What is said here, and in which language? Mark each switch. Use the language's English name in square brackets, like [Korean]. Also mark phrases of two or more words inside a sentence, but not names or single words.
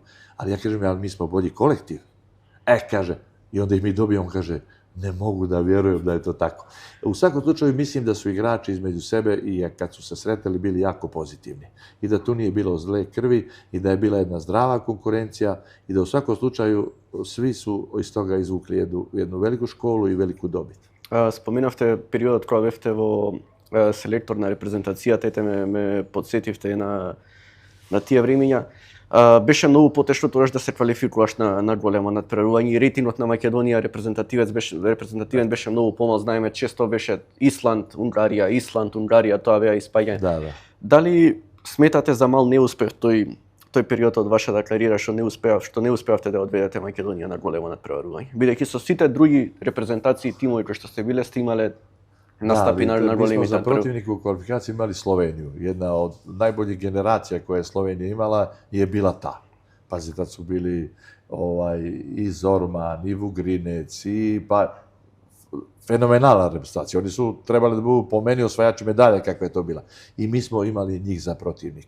[Serbian] Ali ja kažem, ali mi smo bolji kolektiv. Kaže, i onda ih mi dobijemo, on kaže, ne mogu da vjerujem da je to tako. U svakom slučaju mislim da su igrači između sebe i kad su se sretali bili jako pozitivni. I da tu nije bilo zle krvi i da je bila jedna zdrava konkurencija i da u svakom slučaju svi su iz toga izvukli jednu veliku školu i veliku dobit. [Macedonian] Споминавте периодот кога бевте во селектор на репрезентацијата, ете ме подсетивте на тие времиња. Беше многу потешно тогаш да се квалификуваш на големо надпреварување и рейтингот на Македонија репрезентативен беше многу помал. Знаеме, често беше Исланд, Унгарија, тоа беа испаѓања. [Serbian] Da. [Macedonian] Дали сметате за мал неуспех тој период од вашата кариера што не успеавте да одведете Македонија на големо надпреварување? Бидејќи со сите други репрезентации и тимови кои што сте биле, сте имале настапи на големи [Serbian] Mi smo za protivnika u kvalifikaciji imali Sloveniju. Jedna od najboljih generacija koje je Slovenija imala je bila ta. Pazi, tad su bili i Zorman, i Vugrinec, fenomenalna reprezentacija. Oni su trebali da budu po meni osvajači medalje kakva je to bila. I mi smo imali njih za protivnika.